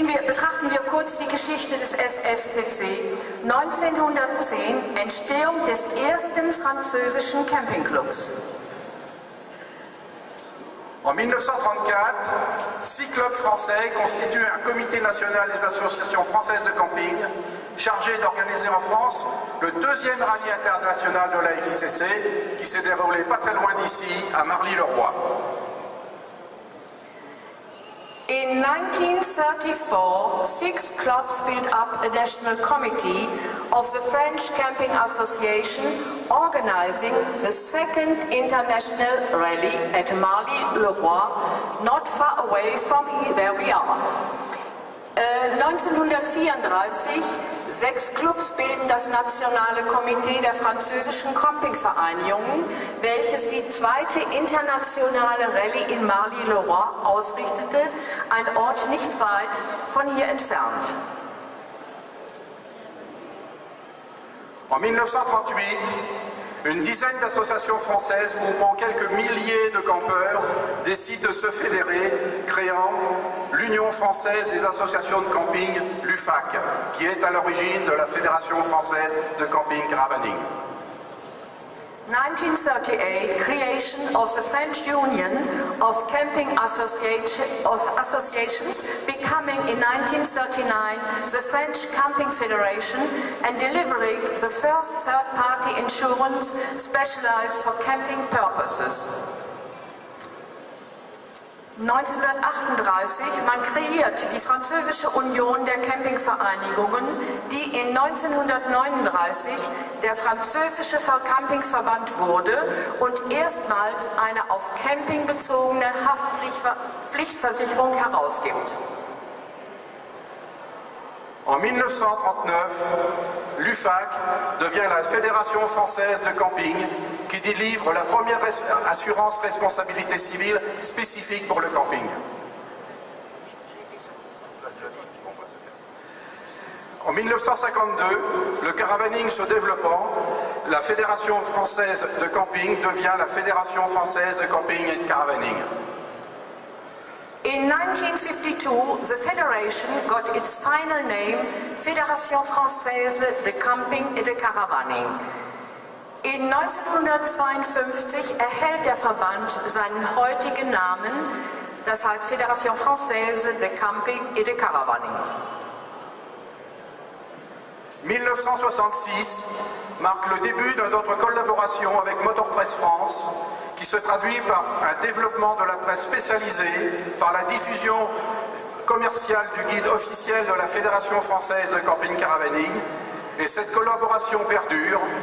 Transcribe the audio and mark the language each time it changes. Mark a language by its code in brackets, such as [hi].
[de] Betrachten wir kurz die Geschichte des FFCC. 1910, Entstehung des ersten französischen Campingclubs. [fr] En 1934, 6 clubs français constituent un comité national des associations françaises de camping, chargé d'organiser en France le deuxième rallye international de la FICC, qui s'est déroulé pas très loin d'ici, à Marly-le-Roi. [en] In 1934, 6 clubs built up a national committee of the French Camping Association, organizing the second international rally at Marly-le-Roi, not far away from here where we are. [de] 1934, 6 Clubs bilden das nationale Komitee der französischen Campingvereinigungen, welches die zweite internationale Rallye in Marly-le-Roi ausrichtete, ein Ort nicht weit von hier entfernt. [fr] En 1938, une dizaine d'associations françaises groupant quelques milliers de campeurs décident de se fédérer, créant l'Union française des associations de camping, l'UFAC, qui est à l'origine de la Fédération française de camping caravaning. [en] 1938, creation of the French Union of Camping Associations, becoming in 1939 the French Camping Federation, and delivering the first third-party insurance specialized for camping purposes. [de] 1938, man kreiert die Französische Union der Campingvereinigungen, die in 1939 der französische Campingverband wurde und erstmals eine auf Camping bezogene Haftpflichtversicherung herausgibt. [fr] En 1939, l'UFAC devient la Fédération française de camping qui délivre la première assurance responsabilité civile spécifique pour le camping. En 1952, le caravaning se développant, la Fédération française de camping devient la Fédération française de camping et de caravaning. [en] In 1952, the federation got its final name, Fédération Française de Camping et de Caravaning. [de] In 1952 erhält der Verband seinen heutigen Namen, das heißt Fédération Française de Camping et de Caravaning. [fr] 1966 marque le début de notre collaboration avec Motorpresse France, qui se traduit par un développement de la presse spécialisée, par la diffusion commerciale du guide officiel de la Fédération française de camping caravaning, et cette collaboration perdure.